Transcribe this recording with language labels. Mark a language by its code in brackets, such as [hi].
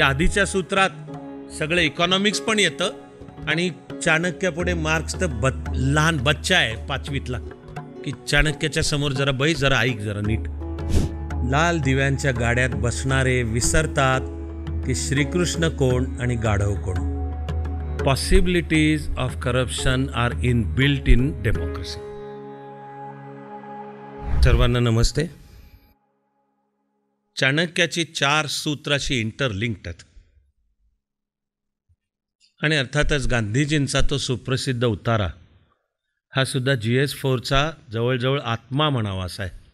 [mr] या आधीच्या सूत्रात सगळं इकॉनॉमिक्स पण येतं आणि चाणक्यापुढे मार्क्स तर लहान बच्चा आहे 5वीतला, की चाणक्याच्या समोर जरा बैस, जरा ऐक, जरा नीट. लाल दिव्यांच्या गाड्यात बसणारे विसरतात की श्रीकृष्ण कोण आणि गाढव कोण. [en] Possibilities of corruption are in built in democracy. [mr] सर्वांना नमस्ते. चाणक्याची 4 सूत्राशी इंटरलिंक्ड आहेत आणि अर्थातच गांधीजींचा तो सुप्रसिद्ध उतारा हा सुद्धा GS4चा जवळजवळ आत्मा म्हणावा असा आहे.